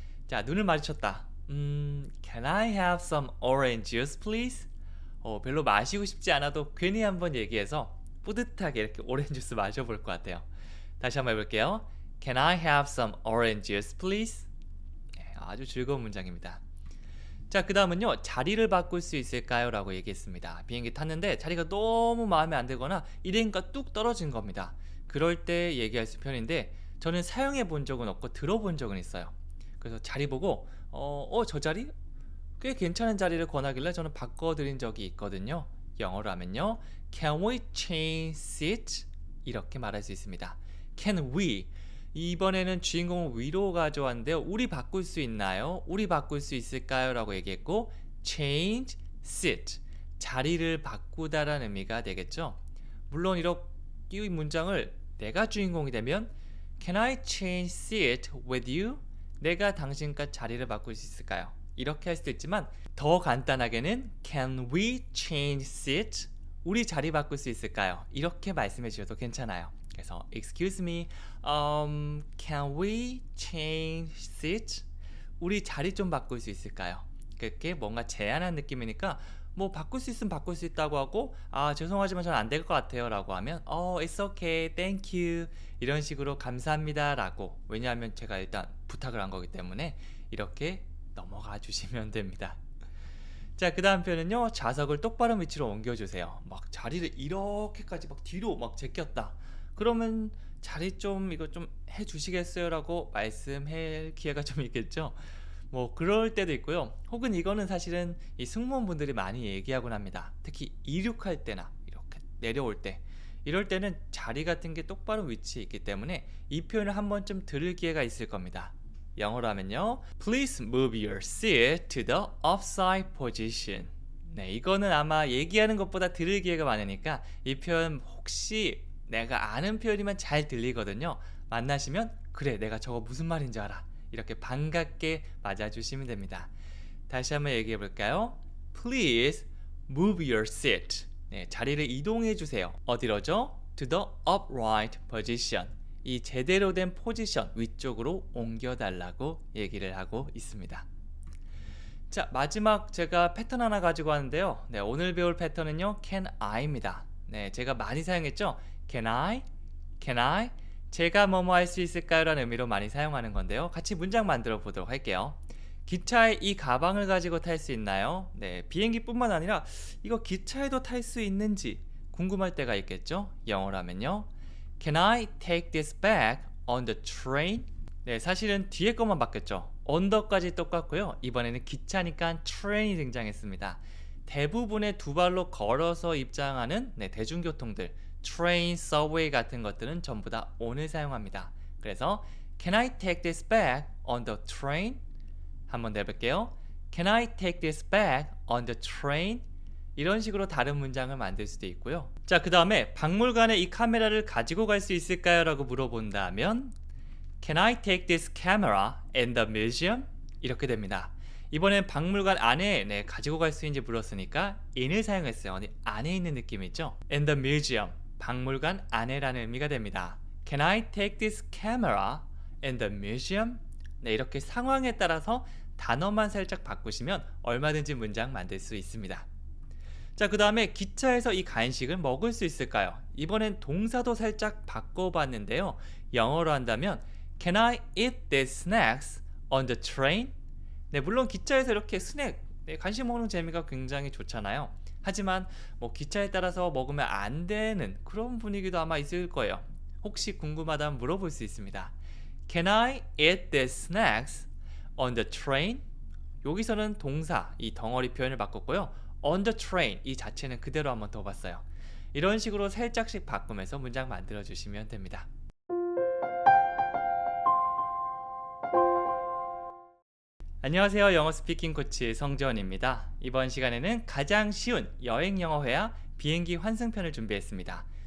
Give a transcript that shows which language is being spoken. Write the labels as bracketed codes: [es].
[ko] 자, 눈을 마주쳤다. [en] Can I have some orange juice, please? [ko] 별로 마시고 싶지 않아도 괜히 한번 얘기해서 뿌듯하게 이렇게 오렌지 주스 마셔볼 것 같아요. 다시 한번 해볼게요. [en] Can I have some orange juice, please? [ko] 네, 아주 즐거운 문장입니다. 자, 그 다음은요. 자리를 바꿀 수 있을까요? 라고 얘기했습니다. 비행기 탔는데 자리가 너무 마음에 안 들거나 이래니까 뚝 떨어진 겁니다. 그럴 때 얘기할 수 편인데 저는 사용해 본 적은 없고 들어본 적은 있어요. 그래서 자리 보고 저 자리? 꽤 괜찮은 자리를 권하길래 저는 바꿔드린 적이 있거든요. 영어로 하면요. [en] Can we change seats? [ko] 이렇게 말할 수 있습니다. [en] Can we? [ko] 이번에는 주인공을 위로 가져왔는데요. 우리 바꿀 수 있나요? 우리 바꿀 수 있을까요? 라고 얘기했고 [en] change seat. [ko] 자리를 바꾸다라는 의미가 되겠죠. 물론 이 문장을 내가 주인공이 되면 [en] Can I change seat with you? [ko] 내가 당신과 자리를 바꿀 수 있을까요? 이렇게 할 수도 있지만 더 간단하게는 [en] Can we change seat? [ko] 우리 자리 바꿀 수 있을까요? 이렇게 말씀해 주셔도 괜찮아요. [en] 그래서 Excuse me, can we change seat? [ko] 우리 자리 좀 바꿀 수 있을까요? 그렇게 뭔가 제안한 느낌이니까 뭐 바꿀 수 있으면 바꿀 수 있다고 하고 죄송하지만 저는 안 될 것 같아요 라고 하면 [en] it's okay, thank you [ko] 이런 식으로 감사합니다 라고 왜냐하면 제가 일단 부탁을 한 거기 때문에 이렇게 넘어가 주시면 됩니다. 자, 그 다음 표현은요. 좌석을 똑바른 위치로 옮겨주세요. 막 자리를 이렇게까지 막 뒤로 막 제꼈다. 그러면 자리 좀 이거 좀 해주시겠어요? 라고 말씀할 기회가 좀 있겠죠. 뭐 그럴 때도 있고요. 혹은 이거는 사실은 이 승무원분들이 많이 얘기하곤 합니다. 특히 이륙할 때나 이렇게 내려올 때, 이럴 때는 자리 같은 게 똑바로 위치에 있기 때문에 이 표현을 한 번쯤 들을 기회가 있을 겁니다. 영어로 하면요, [en] Please move your seat to the upside position. [ko] 네, 이거는 아마 얘기하는 것보다 들을 기회가 많으니까 이 표현 혹시 내가 아는 표현이면 잘 들리거든요. 만나시면 그래, 내가 저거 무슨 말인지 알아, 이렇게 반갑게 맞아주시면 됩니다. 다시 한번 얘기해 볼까요? [en] Please move your seat. [ko] 네, 자리를 이동해 주세요. 어디로죠? [en] To the upright position. [ko] 이 제대로 된 포지션 위쪽으로 옮겨달라고 얘기를 하고 있습니다. 자, 마지막 제가 패턴 하나 가지고 왔는데요. 네, 오늘 배울 패턴은요, [en] can I [ko] 입니다. 네, 제가 많이 사용했죠. [en] Can I? Can I? [ko] 제가 뭐뭐 할 수 있을까요? 라는 의미로 많이 사용하는 건데요. 같이 문장 만들어 보도록 할게요. 기차에 이 가방을 가지고 탈 수 있나요? 네, 비행기뿐만 아니라 이거 기차에도 탈 수 있는지 궁금할 때가 있겠죠. [en] 영어로 하면요, Can I take this bag on the train? [ko] 네, 사실은 뒤에 것만 바뀌었죠. onthe까지 똑같고요. 이번에는 기차니까 train이 등장했습니다. 대부분의 두 발로 걸어서 입장하는 대중교통들, train, subway 같은 것들은 전부 다 on을 사용합니다. [en] 그래서 Can I take this bag on the train? [ko] 한번 내볼게요. [en] Can I take this bag on the train? [ko] 이런 식으로 다른 문장을 만들 수도 있고요. 자, 그 다음에 박물관에 이 카메라를 가지고 갈 수 있을까요? 라고 물어본다면 [en] Can I take this camera in the museum? [ko] 이렇게 됩니다. 이번엔 박물관 안에 가지고 갈 수 있는지 물었으니까 in을 사용했어요. 안에 있는 느낌이죠. [en] In the museum, [ko] 박물관 안에라는 의미가 됩니다. [en] Can I take this camera in the museum? [ko] 네, 이렇게 상황에 따라서 단어만 살짝 바꾸시면 얼마든지 문장 만들 수 있습니다. 자, 그 다음에 기차에서 이 간식을 먹을 수 있을까요? 이번엔 동사도 살짝 바꿔봤는데요. 영어로 한다면 [en] Can I eat these snacks on the train? [ko] 네, 물론 기차에서 이렇게 스낵, 간식 먹는 재미가 굉장히 좋잖아요. 하지만 뭐 기차에 따라서 먹으면 안 되는 그런 분위기도 아마 있을 거예요. 혹시 궁금하다면 물어볼 수 있습니다. [en] Can I eat these snacks on the train? [ko] 여기서는 동사, 이 덩어리 표현을 바꿨고요. [en] On the train, [ko] 이 자체는 그대로 한번 더 봤어요. 이런 식으로 살짝씩 바꾸면서 문장 만들어 주시면 됩니다. 안녕하세요. 영어 스피킹 코치 성재원입니다. 이번 시간에는 가장 쉬운 여행 영어 회화 비행기 환승편을 준비했습니다.